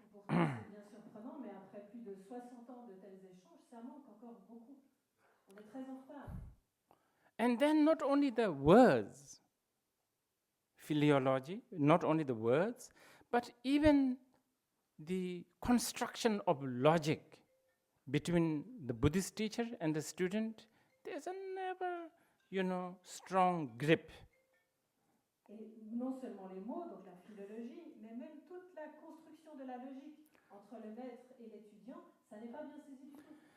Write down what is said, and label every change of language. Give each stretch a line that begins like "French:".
French: et pourtant c'est bien surprenant, mais après plus de 60 ans de tels échanges, ça manque encore beaucoup. On est très en retard.
English: And then not only the words, philology, not only the words, but even the construction of logic between the Buddhist teacher and the student, there's a never, strong grip.
French: Et non seulement les mots, donc la philologie, mais même toute la construction de la logique entre le maître et l'étudiant, ça n'est pas bien saisi du tout.